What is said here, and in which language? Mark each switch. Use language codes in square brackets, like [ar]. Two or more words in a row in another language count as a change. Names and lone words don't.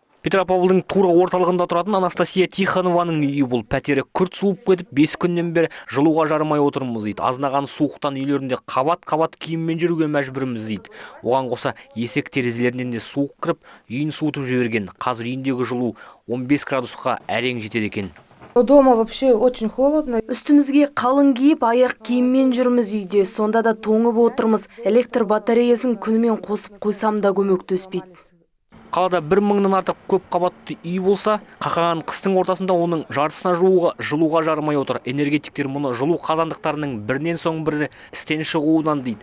[kk] Петропавлдың тура орталығында тұратын Анастасия Тихонованың үйі бұл. Пәтері күрт суып кетіп, 5 күннен бері жылуға жармай отырмыз дейді. Азынаған суықтан үйлерінде қабат-қабат киіммен жүруге мәжбүрміз дейді. Оған қоса есік терезелерінен де суық кіріп, үйін суытып жіберген. Қазір үйіндегі жылу 15 градусқа әрең жетеді екен. [ru] Дома вообще очень холодно. [kk] Үстімізге қалың киіп, аяқ киіммен жүрміз үйде. Сонда да тоңып отырмыз. Электр батареясын күнімен қосып қойсам да көмектеспейді. Қалада 1000-нан артық көп қабатты үй болса, қақаған қыстың ортасында оның жартысына жуығы жылуға жармай отыр. Энергетиктер мұны жылу қазандықтарының бірінен соң бірі істен шығуынан дейді.